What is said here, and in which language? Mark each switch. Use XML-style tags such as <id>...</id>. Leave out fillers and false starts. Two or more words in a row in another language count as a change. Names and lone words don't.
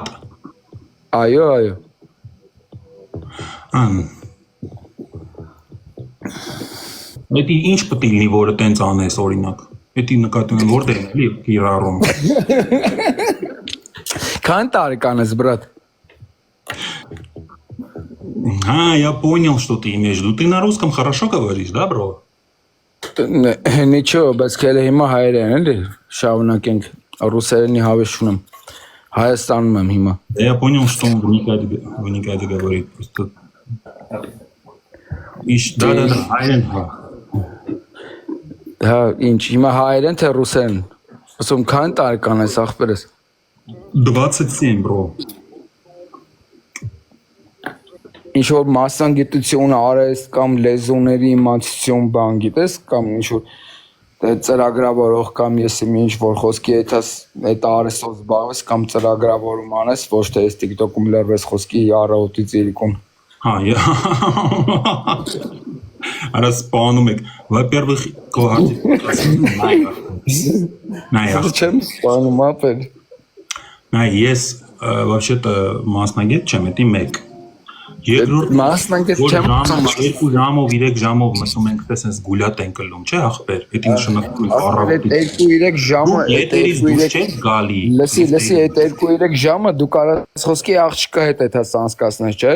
<hy>Այո։ Էդի ինչ պետք է լինի, որը տենց անես օրինակ։ Էդի նկատում եմ որտեղ էլի կիրառում։ Քան տարեկան ես, брат։</hy> <ru>Я понял, что ты имеешь в виду. Ты на русском хорошо говоришь, да, бро? Ничего,</ru> <hy>բայց քելը հիմա հայերեն էլի, շարունակենք ռուսերենի հավես չունեմ։ Հայաստանում եմ հիմա։</hy> <ru>Я понял, что он вникает говорит просто. Да,</ru> <hy>հայերեն հա։ Հա, ինչ, հիմա հայերեն թե ռուսերեն։ Ասում քան տարեկան ես ախպերս։ 27, bro։ Ինչ որ մասնագիտություն արես կամ լեզուների իմացություն բան գիտես կամ ինչ որ ծրագրավորող կամ ես ինչ որ խոսքի այդ արեսով զբաղվես կամ ծրագրավորում անես, ոչ թե այս TikTok-ում լրվես խոսքի առավոտից իրիկուն։ Հա, Արա սպանում եք,</hy> <ru>во-первых,</ru> <hy>Չեմ սպանում ապեր։ Ես вообще-то մասնագետ չեմ, էդի մեկ։ Երկրորդ մասնագետ չեմ, 2 ժամով 3 ժամով մսում ենք տեսես գուլյատ են կլում, չէ, ախպեր, էդ նշանակում է առավոտից։ 2-3 ժամը, Եթերից դուրս չես գալի։ Լսի, այդ 2-3 ժամը դու կարաս խոսքի աղջկա հետ այդպես անցկացնես, չէ։</hy>